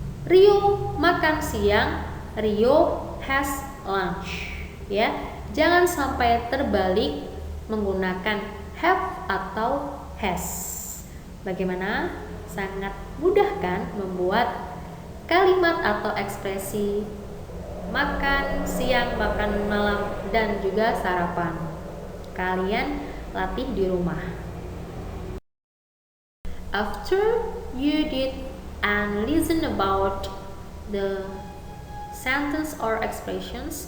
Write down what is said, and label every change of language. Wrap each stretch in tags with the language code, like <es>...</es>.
<id>Rio makan siang,</id> <en>Rio has lunch.</en> <id>Ya, jangan sampai terbalik menggunakan have atau has. Bagaimana? Sangat mudah kan membuat kalimat atau ekspresi makan siang, makan malam, dan juga sarapan. Kalian latih di rumah.</id> <en>After you did and listen about the sentence or expressions.</en>